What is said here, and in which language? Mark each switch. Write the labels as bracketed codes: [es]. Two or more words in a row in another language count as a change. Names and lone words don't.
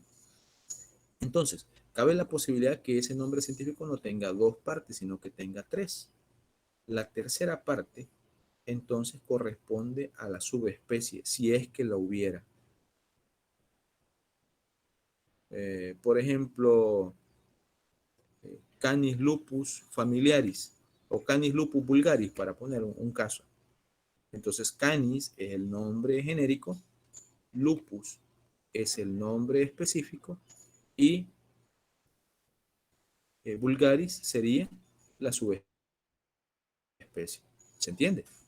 [es] Entonces, cabe la posibilidad que ese nombre científico no tenga dos partes, sino que tenga tres. La tercera parte, entonces, corresponde a la subespecie, si es que la hubiera. Por ejemplo, Canis lupus familiaris o Canis lupus vulgaris, para poner un caso. Entonces, Canis es el nombre genérico, lupus es el nombre específico y vulgaris sería la subespecie. ¿Se entiende?